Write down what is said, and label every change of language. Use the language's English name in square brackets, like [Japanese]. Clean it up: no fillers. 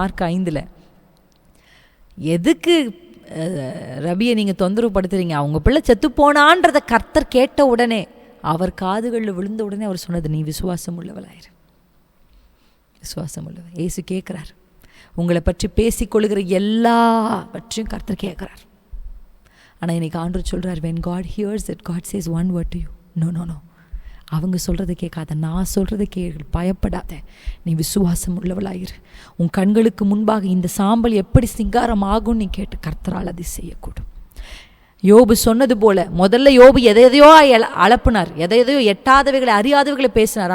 [Tamil] Mark 5 எதுக்கு ரபியை நீங்கள் தொந்தரவு படுத்துறீங்க? அவங்க பிள்ளை செத்து போனான்றதை கர்த்தர் கேட்ட உடனே, அவர் காதுகளில் விழுந்த உடனே அவர் சொன்னது, நீ விசுவாசம் உள்ளவளாயிரு, விசுவாசம் உள்ளவள். இயேசு கேட்குறார், உங்களை பற்றி பேசிக்கொள்கிற எல்லாவற்றையும் கர்த்தர் கேட்குறார். ஆனால் இன்னைக்கு ஆண்டவர் சொல்கிறார், [English] when God hears it, God says one word to you, no. [Tamil] அவங்க சொல்கிறத கேட்காத, நான் சொல்கிறத கேள், பயப்படாத, நீ விசுவாசம் உள்ளவளாயிரு. உன் கண்களுக்கு முன்பாக இந்த சாம்பல் எப்படி சிங்காரம் ஆகும் நீ கேட்டு கர்த்தரால் அதை செய்யக்கூடும். யோபு சொன்னது போல, முதல்ல யோபு எதையோ அளப்புனார், எதையோ எட்டாதவைகளை அறியாதவைகளை பேசினார்.